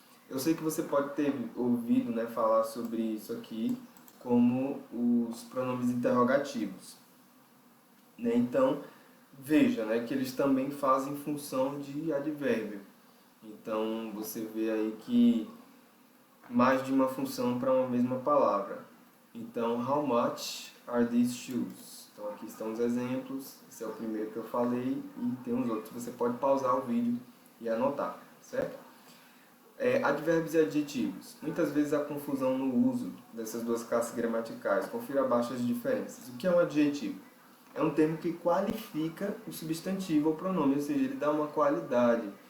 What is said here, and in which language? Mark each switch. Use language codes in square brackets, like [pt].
[pt] Eu sei que você pode ter ouvido, né, falar sobre isso aqui como os pronomes interrogativos, né? Então, veja, né, que eles também fazem função de advérbio. Então, você vê aí que mais de uma função para uma mesma palavra. [en] Então, how much are these shoes? [pt] Então, aqui estão os exemplos. Esse é o primeiro que eu falei e tem uns outros. Você pode pausar o vídeo e anotar, certo? Advérbios e adjetivos. Muitas vezes há confusão no uso dessas duas classes gramaticais. Confira abaixo as diferenças. O que é um adjetivo? É um termo que qualifica o substantivo ou pronome, ou seja, ele dá uma qualidade.